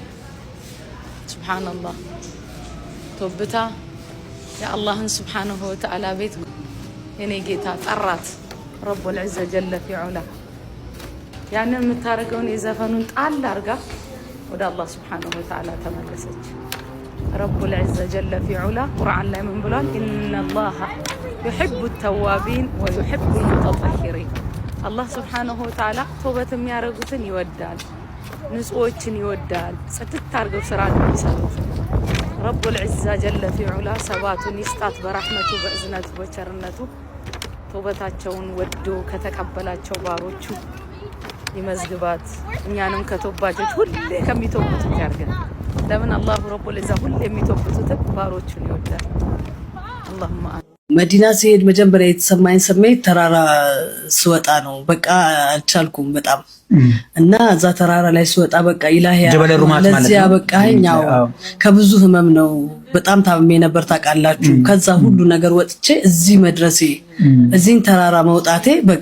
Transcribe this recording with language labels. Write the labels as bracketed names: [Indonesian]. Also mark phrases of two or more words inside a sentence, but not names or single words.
[Amharic] ሱብሃንአላህ ተወብታ የአላህን [Arabic] سبحانه وتعالى [Amharic] ቤት የኔ ጌታ ጠራት [Arabic] رب العزة جل في علاه [Amharic] ያንን የምታረገውን የዘፈኑን ጣል አርጋ ወደ አላህ [Arabic] سبحانه وتعالى [Amharic] ተመለሰች [Arabic] رب العزة جل في علاه [Amharic] ቁርአን ላይ ምን ብሏል ኢነላህ [Arabic] يحب التوابين ويحب المتطهرين الله سبحانه وتعالى توبة [Amharic] የሚያረጉትን ይወዳል ንጹዎችን ይወዳል ጽድት አርገው ስራ የሚሰሩት [Arabic] رب العزة جل في علا [Amharic] ሰባቱን ይስጣት በረህመቱ በእዝነቱ በቸርነቱ ተውበታቸውን ወዶ ከተቀበላቸው ባሮቹ ይመዝግባት እኛንም ከተውባጆች ሁሌ ከሚተውቡት ያርገን ለምን አላህ [Arabic] رب العزة [Amharic] ሁሌ የሚተውቡት ባሮቹን ይወዳል اللهم መዲና ሲሄድ መጀመሪያ የተሰማኝ ስሜት ተራራ ስወጣ ነው በቃ አልቻልኩም በጣም እና እዛ ተራራ ላይ ስወጣ በቃ ኢላሂ ለዚህ ያበቃኛው ከብዙ ህመም ነው በጣም ታምሜ ነበር ታውቃላችሁ ከዛ ሁሉ ነገር ወጥቼ እዚህ መድረሴ እዚህን ተራራ መውጣቴ በቃ